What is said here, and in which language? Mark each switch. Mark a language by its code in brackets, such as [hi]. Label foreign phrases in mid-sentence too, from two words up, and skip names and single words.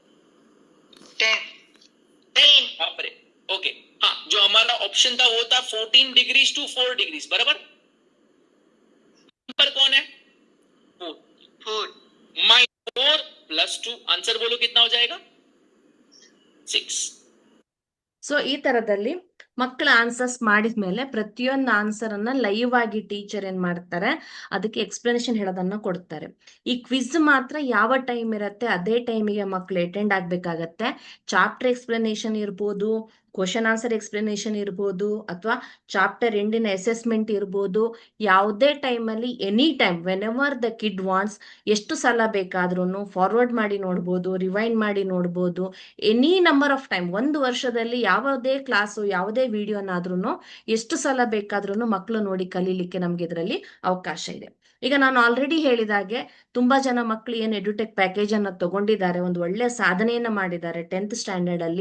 [hi] 10। बाप रे, ओके। हाँ, जो हमारा ऑप्शन था वो था 14 [en] degrees to 4 degrees, [hi] बराबर। नंबर कौन है? 4। -4 + 2, आंसर बोलो कितना हो जाएगा? 6। [kn] ಸೊ ಈ ತರದಲ್ಲಿ ಮಕ್ಕಳ ಆನ್ಸರ್ಸ್ ಮಾಡಿದ್ಮೇಲೆ ಪ್ರತಿಯೊಂದು ಆನ್ಸರ್ ಅನ್ನ ಲೈವ್ ಆಗಿ ಟೀಚರ್ ಏನ್ ಮಾಡ್ತಾರೆ, ಅದಕ್ಕೆ ಎಕ್ಸ್ಪ್ಲನೇಷನ್ ಹೇಳೋದನ್ನ ಕೊಡ್ತಾರೆ. ಈ ಕ್ವಿಜ್ ಮಾತ್ರ ಯಾವ ಟೈಮ್ ಇರುತ್ತೆ ಅದೇ ಟೈಮಿಗೆ ಮಕ್ಕಳು ಅಟೆಂಡ್ ಆಗ್ಬೇಕಾಗತ್ತೆ. [en] chapter explanation [kn] ಇರ್ಬೋದು, [en] question answer explanation [kn] ಇರ್ಬೋದು, ಅಥವಾ ಚಾಪ್ಟರ್ ಎಂಡಿನ ಅಸೆಸ್ಮೆಂಟ್ ಇರ್ಬೋದು. ಯಾವುದೇ ಟೈಮಲ್ಲಿ [en] any time when ever the kid wants, [kn] ಎಷ್ಟು ಸಲ ಬೇಕಾದ್ರೂ ಫಾರ್ವರ್ಡ್ ಮಾಡಿ ನೋಡ್ಬೋದು, ರಿವೈಂಡ್ ಮಾಡಿ ನೋಡ್ಬೋದು. [en] any number of time, [kn] ಒಂದು ವರ್ಷದಲ್ಲಿ ಯಾವುದೇ ಕ್ಲಾಸು ಯಾವುದೇ ವಿಡಿಯೋನಾದ್ರೂ ಎಷ್ಟು ಸಲ ಬೇಕಾದ್ರೂ ಮಕ್ಕಳು ನೋಡಿ ಕಲೀಲಿಕ್ಕೆ ನಮ್ಗೆ ಇದರಲ್ಲಿ ಅವಕಾಶ ಇದೆ. ಈಗ ನಾನು ಆಲ್ರೆಡಿ ಹೇಳಿದಾಗೆ ತುಂಬಾ ಜನ ಮಕ್ಕಳು ಏನು [en] edutech package [kn] ಅನ್ನ ತಗೊಂಡಿದ್ದಾರೆ, ಒಂದು ಒಳ್ಳೆ ಸಾಧನೆಯನ್ನ ಮಾಡಿದ್ದಾರೆ 10th ಸ್ಟ್ಯಾಂಡರ್ಡ್ ಅಲ್ಲಿ.